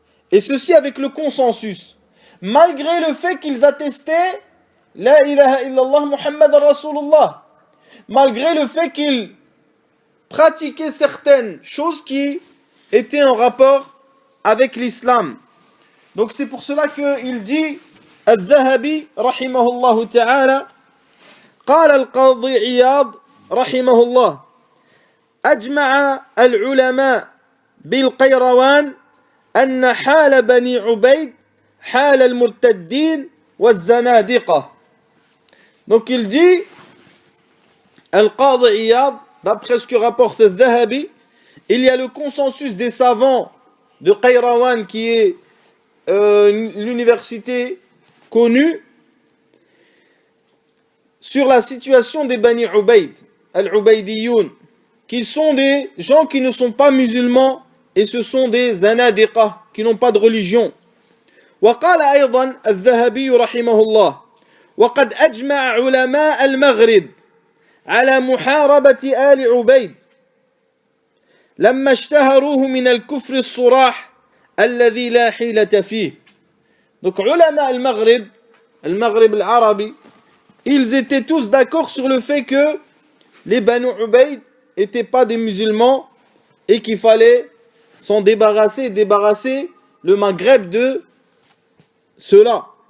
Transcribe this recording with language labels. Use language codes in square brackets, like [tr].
[fr] Et ceci avec le consensus. Malgré le fait qu'ils attestaient La ilaha illallah Muhammad Rasulullah. Malgré le fait qu'ils pratiquaient certaines choses qui étaient en rapport avec l'islam. Donc c'est pour cela qu'il dit [ar] Al-Dhahabi rahimahullah ta'ala قال القاضي عياض رحمه الله أجمع العلماء بالقيروان أن حال بني عبيد حال المرتدين والزنادقة. [fr] Donc il dit Al-Qadi Iyad, d'après ce que rapporte Al-Dhahabi, il y a le consensus des savants de Qayrawan qui est l'université connue sur la situation des Bani Ubayd, Al-Ubaydiyoun, qui sont des gens qui ne sont pas musulmans et ce sont des zanadiqa qui n'ont pas de religion. [ar] وقال أيضا الذهبي رحمه الله وقد أجمع علماء المغرب على محاربة آل عبيد لما اشتهروه من الكفر الصراح الذي لا حيلة فيه. [fr] Donc [ar] علماء المغرب العربي, [fr] ils étaient tous d'accord sur le fait que les Banu Ubayd n'étaient pas des musulmans et qu'il fallait s'en débarrasser le Maghreb de cela.